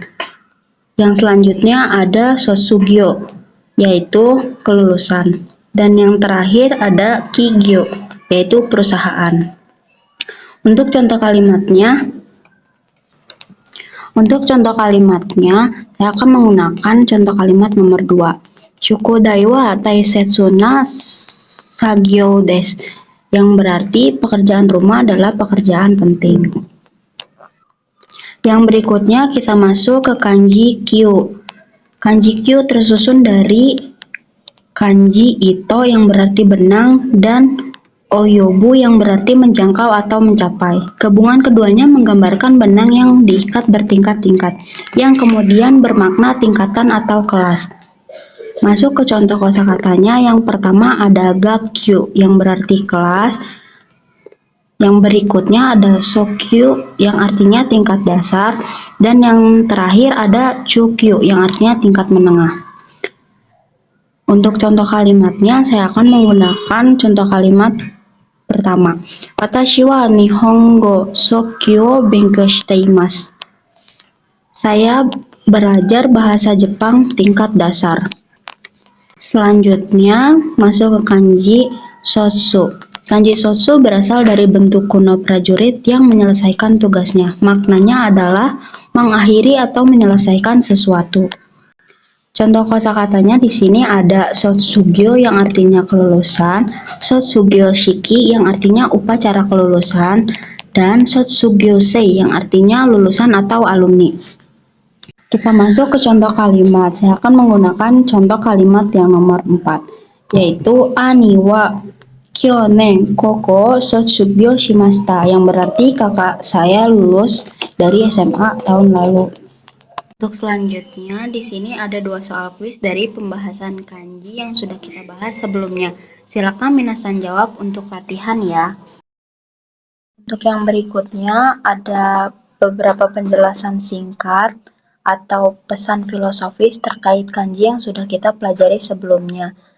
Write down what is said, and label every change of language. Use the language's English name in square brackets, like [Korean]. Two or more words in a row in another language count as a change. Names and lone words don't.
[Indonesian] Yang selanjutnya ada sosugyo, yaitu kelulusan. Dan yang terakhir ada kigyo, yaitu perusahaan. Untuk contoh kalimatnya, saya akan menggunakan contoh kalimat nomor 2. [Japanese] 宿題は大切な作業です, [Indonesian] yang berarti pekerjaan rumah adalah pekerjaan penting. Yang berikutnya kita masuk ke kanji kyu. Kanji kyu tersusun dari kanji ito yang berarti benang dan oyobu yang berarti menjangkau atau mencapai. Gabungan keduanya menggambarkan benang yang diikat bertingkat-tingkat, yang kemudian bermakna tingkatan atau kelas. Masuk ke contoh kosakatanya, yang pertama ada gakyu yang berarti kelas. Yang berikutnya ada sokyu yang artinya tingkat dasar, dan yang terakhir ada chukyu yang artinya tingkat menengah. Untuk contoh kalimatnya, saya akan menggunakan contoh kalimat pertama. [Japanese] 私は日本語初級を勉強しています. [Indonesian] Saya belajar bahasa Jepang tingkat dasar. Selanjutnya masuk ke kanji sotsu. Kanji sotsu berasal dari bentuk kuno prajurit yang menyelesaikan tugasnya. Maknanya adalah mengakhiri atau menyelesaikan sesuatu. Contoh kosakatanya di sini ada sotsugyo yang artinya kelulusan, [Japanese] 卒業式 [Indonesian] yang artinya upacara kelulusan, dan [Japanese] 卒業生 [Indonesian] yang artinya lulusan atau alumni. Kita masuk ke contoh kalimat. Saya akan menggunakan contoh kalimat yang nomor 4, yaitu [Japanese] 兄は去年高校卒業しました, [Indonesian] yang berarti kakak saya lulus dari SMA tahun lalu. Untuk selanjutnya, di sini ada 2 soal kuis dari pembahasan kanji yang sudah kita bahas sebelumnya. Silakan minasan jawab untuk latihan ya. Untuk yang berikutnya, ada beberapa penjelasan singkat atau pesan filosofis terkait kanji yang sudah kita pelajari sebelumnya.